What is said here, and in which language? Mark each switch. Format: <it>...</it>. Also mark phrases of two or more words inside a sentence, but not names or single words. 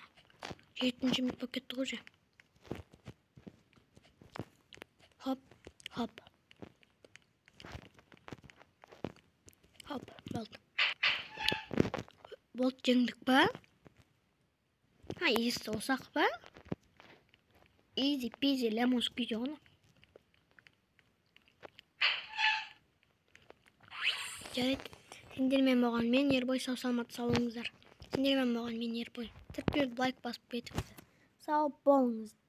<kk>7-ші минут болып кетті ғой же. Хоп. Болды. Болды, жеңдік па? Есі осақ па?</kk> <en>Easy peasy lemon squeezy</en> <kk>оны. Жарайды. Сендермен болған мен Ербой, сау саламат болыңыздар. Сендермен болған мен Ербой. Тіркеліп лайк басып кетіңіздер. Сау болыңыздар.</kk>